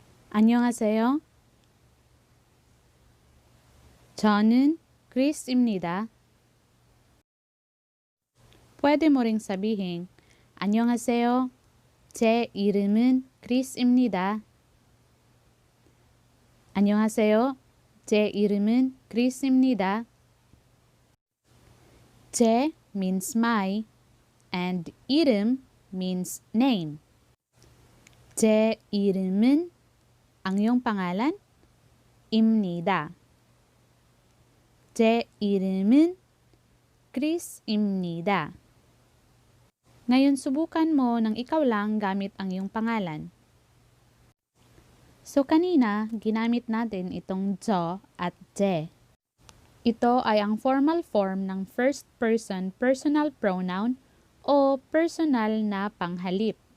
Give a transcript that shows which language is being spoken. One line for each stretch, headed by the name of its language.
Korean: 안녕하세요. 저는 크리스입니다.
Filipino: Pwede mo ring sabihin, 안녕하세요.
Korean: 제 이름은 크리스입니다. 안녕하세요. 제 이름은 크리스입니다.
English: 제 means my and 이름 means name.
Korean: 제 이름은 ang iyong pangalan, 입니다. 제 이름은 크리스입니다.
Filipino: Ngayon, subukan mo nang ikaw lang gamit ang iyong pangalan. So, kanina, ginamit natin itong 저 at 제. Ito ay ang formal form ng first person personal pronoun o personal na panghalip.